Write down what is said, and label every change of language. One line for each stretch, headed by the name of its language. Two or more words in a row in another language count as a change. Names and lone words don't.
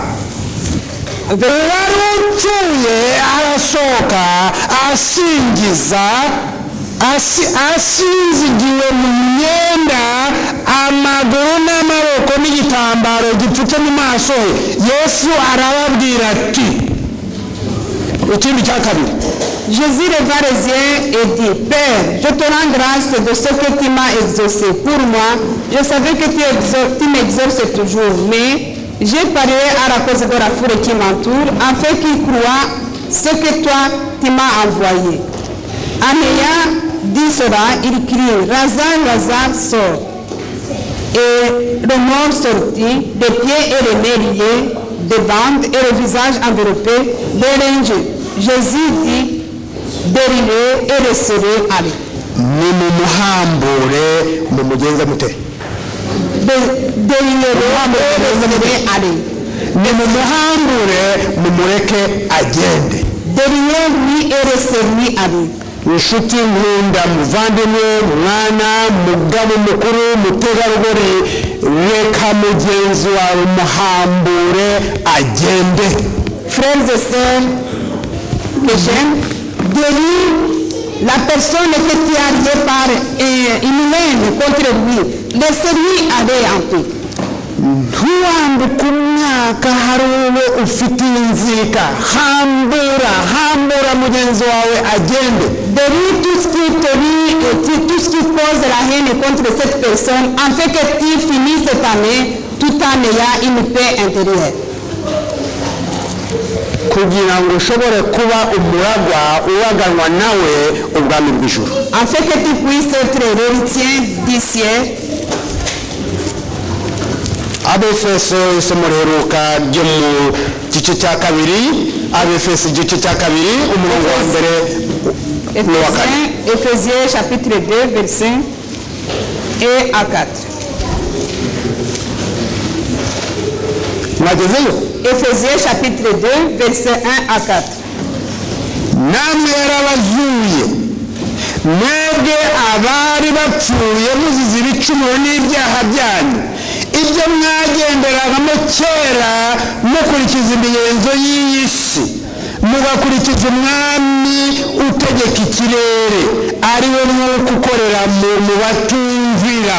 Kinyarwanda: Uwari upfuye arasohoka asingiza asinzigiwe mu myenda, amaguru n'amaboko n'igitambaro gipfutse mu maso he. Yesu arababwira ati ikindi cya kabiri
French: Jésus leva les yeux et dit, Père, je te rends grâce de ce que tu m'as exaucé. Pour moi, je savais que tu m'exauces toujours, mais j'ai parlé à la cause de la foule qui m'entoure, afin qu'ils croient ce que toi, tu m'as envoyé. En ayant dit cela, il crie, Lazare, Lazare, sort. Et le mort sortit, des pieds et les mains liés, des bandes et le visage enveloppé de linge. Jésus dit, dérivez et laissez-le aller.
Kinyarwanda: nimumuhambure mumugenza mute
French: Dérivez et laissez-le aller.
Kinyarwanda: nimumuhambure mumureke agende.
French: Dérivez-lui et laissez-lui aller.
Kinyarwanda: inshuti nkunda muvandimwe mwana mugabo mukuru mutegarugori reka mugenzi wawe muhambure agende.
French: Frères et sœurs que j'aime, délivre la personne que tu as liée par une haine contre lui. Laissez-lui aller en paix.
Kinyarwanda: ntiwambuke umwaka hari uwo ufitiye inzika. hambura mugenzi wawe agende.
French: Délivre tout ce qui te lie et tout ce qui cause la haine contre cette personne, afin que tu finisses cette année tout en ayant une paix intérieure.
Kinyarwanda: kugira ngo ushobore kuba umuragwa uwaganwa nawe ubwami bw'ijuru.
French: Afin que tu puisses être l'héritier du ciel.
Kinyarwanda: abefeso isomo riheruka ryo mu gice cya kabiri, abefeso igice cya kabiri umurongo wa mbere n'uwa kane.
French: Éphésiens chapitre 2 verset 1 à 4.
Kinyarwanda: mwagezeyo?
French: Éphésiens chapitre 2 verset 1 à 4.
Kinyarwanda: namwe yarabazuye mwebwe abari bapfuye muzize ibicumuro n'ibyaha byanyu, ibyo mwagenderagamo kera mukurikiza imigenzo y'iyi si, mugakurikiza umwami utegeka ikirere, ari we mwuka ukorera mu batumvira.